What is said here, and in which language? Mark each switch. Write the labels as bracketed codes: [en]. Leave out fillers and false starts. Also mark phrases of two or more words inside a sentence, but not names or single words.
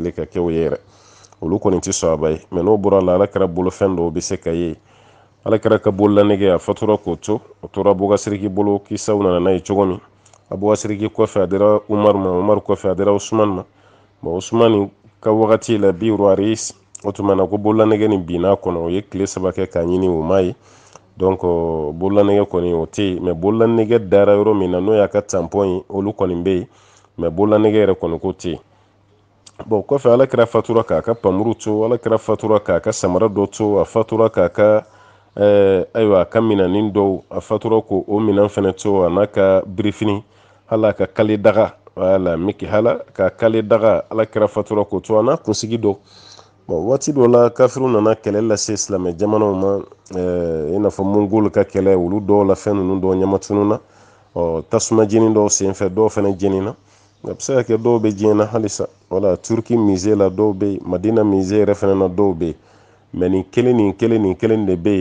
[bm] deli ka kɛ o ye yɛrɛ olu kɔni tɛ sɔn a ba ye mais n'o bɔra la alakira bolofɛn dɔw bɛ se ka ye alakira ka bololanɛgɛ a fatura k'o to o tora Abubakar bolo kisaw nana n'a ye cogo min Abubakar kɔfɛ a dira Umar ma Umar kɔfɛ a dira Usman ma bon Usman ka wagati la Biru Aris o tuma na ko bololanɛgɛ nin binna kɔnɔ o ye tile 3 kɛ k'a ɲini o ma ye donc bololanɛgɛ kɔni o tɛ yen mais bololanɛgɛ dara yɔrɔ min na n'o y'a ka tampon ye olu kɔni bɛ yen mais bololanɛgɛ yɛrɛ kɔni ko tɛ yen bon kɔfɛ alakira fatura k'a ka pamuru to alakira fatura k'a ka samara dɔ to a fatura k'a ka ayiwa a ka minɛnin dɔw a fatura ko o minɛn fɛnɛ to a n'a ka birifini hala ka kale daga wala miki hala ka kale daga alakira fatura ko to a n'a kunsigi dɔ bon waati dɔ la kafiru nana kɛlɛ lase silamɛ jamanaw ma i n'a fɔ mongol ka kɛlɛ olu dɔw la fɛn ninnu dɔw ɲamatununa tasuma jeni dɔw senfɛ dɔw fɛnɛ jenina a bɛ se ka kɛ dɔw bɛ diɲɛ na halisa wala turki musée la dɔw bɛ yen madina musée yɛrɛ fɛnɛ na dɔw bɛ yen mais nin kelen de bɛ